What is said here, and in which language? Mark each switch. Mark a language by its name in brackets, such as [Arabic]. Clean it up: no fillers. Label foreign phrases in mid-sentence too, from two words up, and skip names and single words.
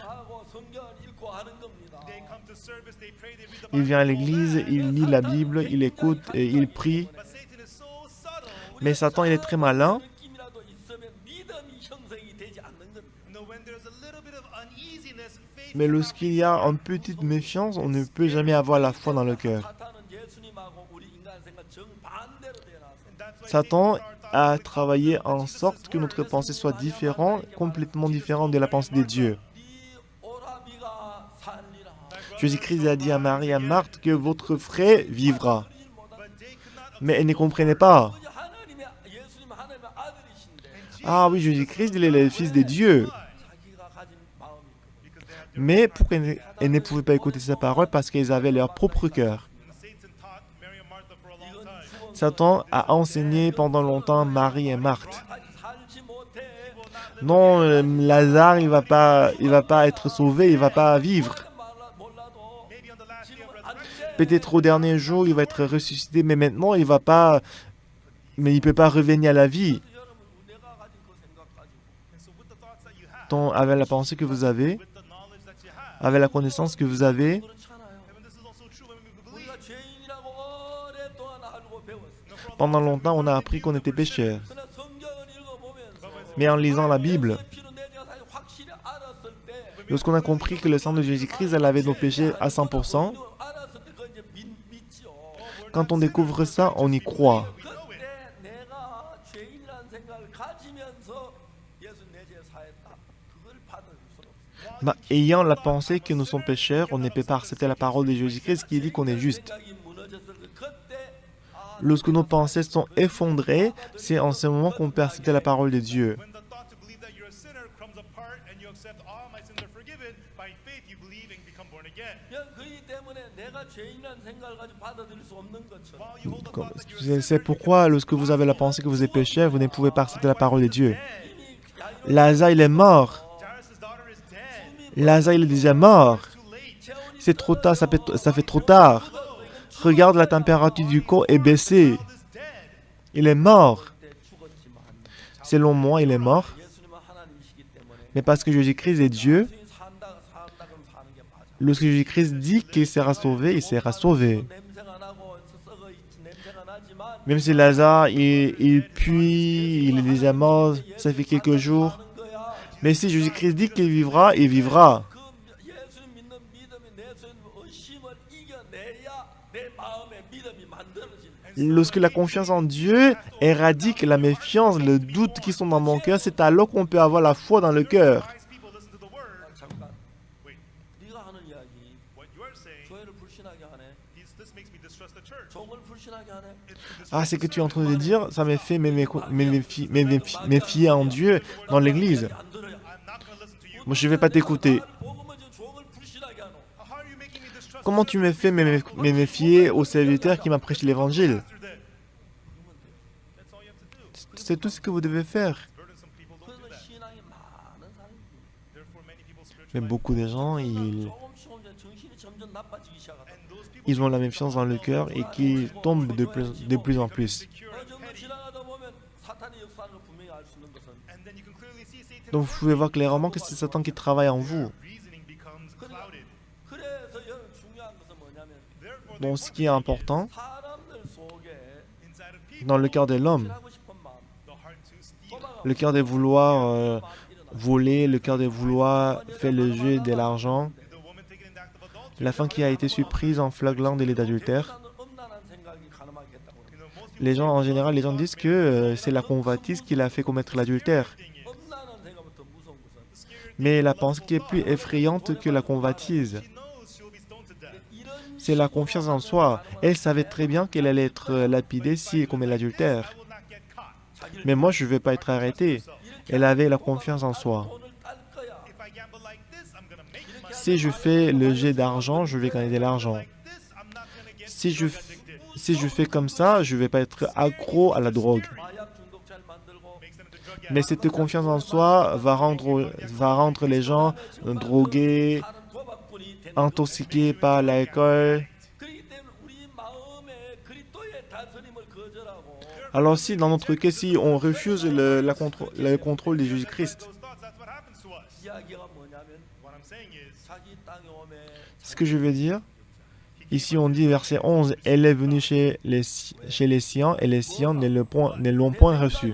[Korean] 하고 성경을 읽고 하는 겁니다. [French] Il vient à l'église, il lit la Bible, il écoute et il prie. Mais Satan, il est très malin. [Korean] 느낌이라도 있으면 믿음이 형성이 되지 않는 겁니다. [French] Mais lorsqu'il y a une petite méfiance, on ne peut jamais avoir la foi dans le cœur. [Korean] 사탄은 예수님하고 우리 인간 생각 정반대로 되어놨어요. [French] Satan a travaillé en sorte que notre pensée soit différente, complètement différente de la pensée de Dieu. [Korean] 네 오라비가 살리라. [French] Jésus-Christ a dit à Marie et à Marthe que votre frère vivra. Mais elle ne comprenait pas. [Korean] 그저 하나님의 예수님 하나님의 아들이신데 [French] Ah oui, Jésus-Christ, il est le Fils de Dieu. [Korean] 자기가 가진 마음이 있거든요. [French] Mais pourquoi elles ne pouvaient pas écouter sa parole? Parce qu'ils avaient leur propre cœur. Satan a enseigné pendant longtemps Marie et Marthe. [Korean] 아직 살지 못해. [French] Non, Lazare, il va pas être sauvé, il va pas vivre. [Korean] 몰라도 지금 안 돼. [French] Peut-être au dernier jour, il va être ressuscité, mais maintenant, il va pas. Mais il peut pas revenir à la vie. [Korean] 여러분 내가 가진 그 생각 가지고 [French] Tant avec la pensée que vous avez, avec la connaissance que vous avez, [Korean] 그렇잖아요. 우리가 죄인이라고 오랫동안 알고 배웠어요. [French] pendant longtemps, on a appris qu'on était pécheurs. [Korean] 그러나 성경을 읽어보면서 [French] Mais en lisant la Bible, [Korean] 예수의 피로 내 죄가 사실 확실히 알았을 때 [French] lorsqu'on a compris que le sang de Jésus-Christ, elle avait nos péchés à 100%, [Korean] 알았을 때 그건 이제 믿죠. [French] quand on découvre ça, on y croit. [Korean] 그때 내가 죄인이라는 생각을 가지면서 예수 내 죄 사했다. 그걸 받을 수 없어요. [French] Bah, ayant la pensée que nous sommes pécheurs, on ne peut pas accepter la parole de Jésus-Christ qui dit qu'on est juste. [Korean] 생각이 무너졌을 때 그때 [French] Lorsque nos pensées sont effondrées, c'est en ce moment qu'on peut accepter la parole de Dieu. [English] When the thought to believe that you're a sinner comes apart and you accept all my sins are forgiven, by faith you believe and become born again. [Korean] 그렇기 때문에 내가 죄인이라는 생각을 가지고 받아들일 수 없는 것처럼 [English] While you hold the thought that you're a [French] C'est pourquoi, lorsque vous avez la pensée que vous êtes pécheur, vous ne pouvez pas accepter la parole de Dieu. [Korean] 이미 [French] Lazare, il est mort. [English] Jairus' daughter is dead. [French] Lazare, il est déjà mort. [English] Too late. [French] C'est trop tard, ça fait trop tard. Regarde, la température du corps est baissée. [English] Child is dead. [French] Il est mort. [Korean] 때 죽었지만 [French] Selon moi, il est mort. [Korean] 예수님은 하나님이시기 때문에 [French] Mais parce que Jésus-Christ est Dieu, [Korean] 예수님이 산다 그럼 사는 게 맞아. [French] lorsque Jésus-Christ dit qu'il sera sauvé, il sera sauvé. [Korean] 냄새가 나고 썩어 있지 냄새가 나지만 [French] Même si Lazare, il pue, il est déjà mort, ça fait quelques jours. [Korean] 사는 거야. [French] Mais si Jésus-Christ dit qu'il vivra, il vivra. [Korean] 그 예수님 믿는 믿음이 내 속에 의심을 이겨내야 내 마음에 믿음이 만들어지는 거야. [French] Lorsque la confiance en Dieu éradique la méfiance, le doute qui sont dans mon cœur, c'est alors qu'on peut avoir la foi dans le cœur. [English] Wise people listen to the word. [Korean] 잠깐 [English] Wait, [Korean] 네가 하는 이야기 [English] what you are saying, [Korean] 교회를 불신하게 하네. [English] this makes me distrust the church. [Korean] 종을 불신하게 하네. [French] Ah, c'est que tu es en train de dire, ça m'a fait méfier en Dieu dans l'église. [Korean] 안 들어요. [English] I'm not going to listen to you. [French] Moi, je ne vais pas t'écouter. [Korean] 복음은 지금 종을 불신하게 하노. [English] How are you making me distrust [French] Comment tu me fais me méfier au serviteur qui m'a prêché l'évangile? [English] pastor then? That's all you have to do. [French] C'est tout ce que vous devez faire. [English] Burdensome people don't do [Korean] 그래서 [English] that. [Korean] 신앙이 많은 사람이 [English] Therefore, many people's spiritual [French] Mais [English] life, [French] beaucoup de gens, [Korean] 조금씩 정신이 점점 나빠지기 시작하다. [English] and those people [French] ils ont la méfiance dans le cœur et qui tombent de plus en plus. [English] secure and [Korean] 점점 [English] petty. [Korean] 지나가다 보면 사탄의 역사를 분명히 알 수 있는 것은 [English] And then you can clearly see Satan [French] Donc vous pouvez voir clairement que c'est Satan qui travaille en vous. [English] reasoning becomes clouded. [Korean] 그래서 여러분 중요한 것은 뭐냐면 [English] Therefore, [French] Donc ce qui est important, [Korean] 사람들 속에 [English] inside of people, [French] dans le cœur de l'homme, [Korean] 하고 싶은 마음, [English] the heart to steal. [French] le cœur de vouloir voler, le cœur de vouloir faire le jeu de l'argent, [English] The woman taken in the act of adultery. [French] la femme qui a été surprise en flagrant délit d'adultère. [Korean] 음란한 생각이 가늠하게 했다고 그래요. [English] You know, most people [French] Les gens, en général, les gens disent que c'est la convoitise qui l'a fait commettre l'adultère. [Korean] 음란한 생각부터 무서운 것은 [French] Mais la pensée qui est plus effrayante que la convoitise, [English] she knows she'll be stoned to death. [Korean] 이런 [French] c'est la confiance en soi. Elle savait très bien qu'elle allait être lapidée si elle commet l'adultère. [English] I will not get caught. [French] Mais moi, je ne vais pas être arrêté. Elle avait la confiance en soi. [Korean] 돈을 딸 거야. [English] If I gamble like this, I'm gonna make money. [French] Si je fais le jet d'argent, je vais gagner de l'argent. [English] Like this, I'm not gonna get [French] Si je, [English] drug addicted. [French] si je fais comme ça, je ne vais pas être accro à la drogue. [Korean] 마약 중독자를 만들고 [English] Makes them into drug [French] Mais cette confiance en soi va rendre les gens drogués, [Korean] 다른 도박꾼이 되는 [French] intoxiqués par l'alcool. [Korean] 그렇기 때문에 우리 마음에 그리스도의 다스림을 거절하고 [French] Alors si dans notre cas, si on refuse le contrôle de Jésus-Christ, [English] those thoughts. That's what happens to us. [Korean] 이야기가 뭐냐면 [English] What I'm saying is, [Korean] 자기 땅에 오매 [French] ce que je veux dire, ici on dit verset 11, elle est venue chez les siens et les siens ne l'ont point reçu.